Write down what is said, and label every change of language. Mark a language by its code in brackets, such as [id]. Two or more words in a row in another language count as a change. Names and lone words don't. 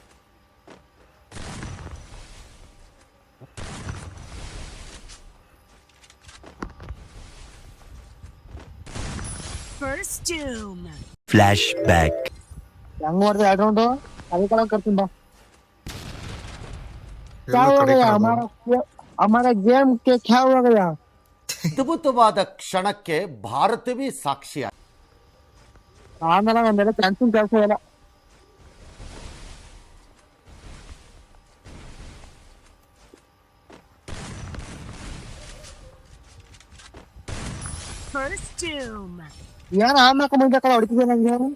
[en] flash back. [kn] ಹೆಂಗ್ ಮಾಡ್ದೆ 2 ರೌಂಡು ಅದಕ್ಕೆಲ್ಲ ಕರ್ತೀನಿ ಬಾ. [hi] क्या हो गया हमारा गेम के क्या हो गया? [kn] ಅದ್ಭುತವಾದ ಕ್ಷಣಕ್ಕೆ ಭಾರತವೇ ಸಾಕ್ಷಿ. ಆಮೇಲೆ ನಮ್ಮೆಲ್ಲ ಕ್ಯಾನ್ಸಲ್ ಕೆಲಸ ಇಲ್ಲ. ಏನ್ ಆಮ್ಯಾಕ ಮುಂದಕ್ಕಲ್ಲ ಹೊಡಿತಿದ್ದೆ ನಂಗೆ.